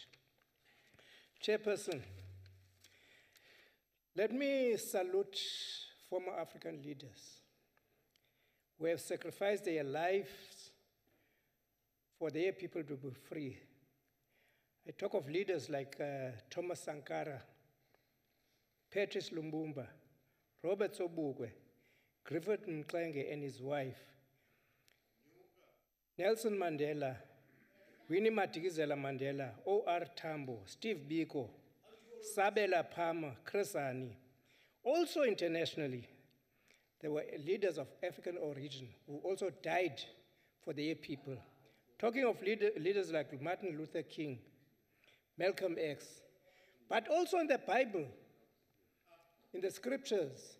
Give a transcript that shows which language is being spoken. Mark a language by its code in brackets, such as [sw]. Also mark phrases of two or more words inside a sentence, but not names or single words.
[en] Chairperson, let me salute former African leaders who have sacrificed their lives for their people to be free. I talk of leaders like Thomas Sankara, Patrice Lumumba, Robert Sobukwe, Griffith Mxenge and his wife, Nelson Mandela, Winnie Madikizela Mandela, O.R. Tambo, Steve Biko, Sabela Palmer, Chris Hani. Also internationally, there were leaders of African origin who also died for their people. Talking of leaders like Martin Luther King, Malcolm X, but also in the Bible, in the scriptures.